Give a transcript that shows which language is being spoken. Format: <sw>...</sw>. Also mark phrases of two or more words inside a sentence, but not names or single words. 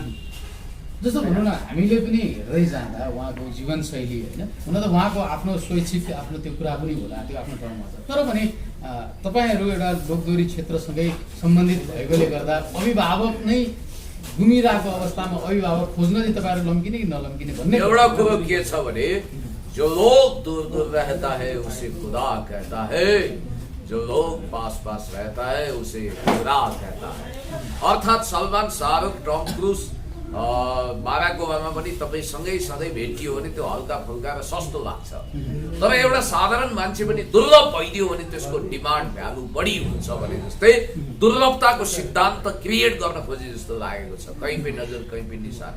<ne>जस्तो भनौँ न हामीले पनि हेर्दै जाँदा उहाँको जीवनशैली होइन, हुन त उहाँको आफ्नो स्वैच्छिक आफ्नो त्यो कुरा पनि होला, त्यो आफ्नो ठाउँमा छ। तर पनि तपाईँहरू एउटा लोकदोहोरी क्षेत्रसँगै सम्बन्धित भएकोले गर्दा अभिभावक नै घुमिरहेको अवस्थामा अभिभावक खोज्न चाहिँ तपाईँहरू लम्किने कि नलम्किने भन्ने एउटा कुरो के छ भने</ne> <hi>जो लोग दूर दूर रहता है उसे खुदा कहता है, जो लोग पास पास रहता है उसे खुदा कहता है।</hi> <ne>अर्थात् सलमान, शाहरुख, टम क्रुज, बाराक ओबामा पनि तपाईँसँगै सधैँ भेटियो भने त्यो हल्का फुल्का र सस्तो लाग्छ। तर एउटा साधारण मान्छे पनि दुर्लभ भइदियो भने त्यसको</ne> <en>demand value</en> <ne>बढी हुन्छ भने जस्तै दुर्लभताको सिद्धान्त क्रिएट गर्न खोजे जस्तो लागेको छ, कहीँ पनि नजर कहीँ पनि निशाना।</ne>